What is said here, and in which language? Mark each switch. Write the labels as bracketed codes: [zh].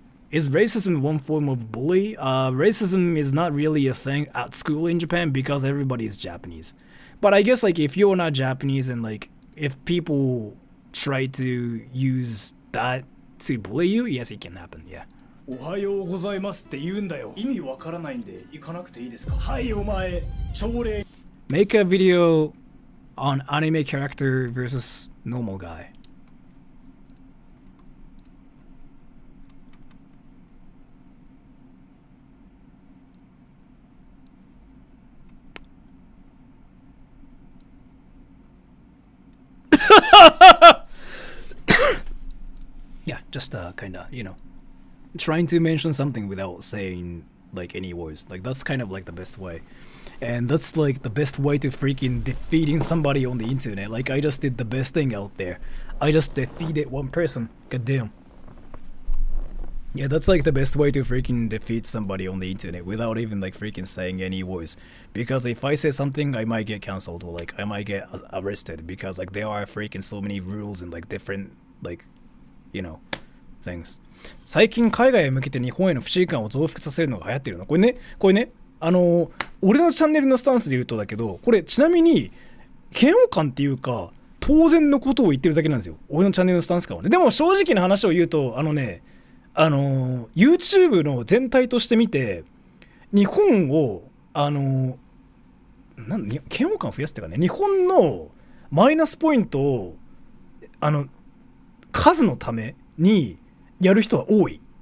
[en] Is racism one form of bully? Racism is not really a thing at school in Japan because everybody is Japanese. But I guess, like, if you're not Japanese and, like, if people try to use that to bully you, yes, it can happen, yeah. [ja] おはようございますって言うんだよ。意味わからないんで行かなくていいですか。はいお前、朝礼。 [en] Make a video on anime character versus normal guy. Yeah, just kind of, trying to mention something without saying like any words. Like, that's kind of like the best way. And that's like the best way to freaking defeating somebody on the internet. Like, I just did the best thing out there. I just defeated one person. God damn. Yeah, that's like the best way to freaking defeat somebody on the internet without even like freaking saying any words. Because if I say something, I might get cancelled or like I might get arrested because like there are freaking so many rules and like different like, things. [ja] 最近海外へ向けて日本への不信感を増幅させるのが流行ってるの。これね、俺のチャンネルのスタンスで言うとだけど、これちなみに嫌悪感っていうか当然のことを言ってるだけなんですよ。俺のチャンネルのスタンス感はね。でも正直な話を言うと、YouTube の全体として見て日本を嫌悪感を増やすっていうかね、日本のマイナスポイントを数のためにやる人は多い。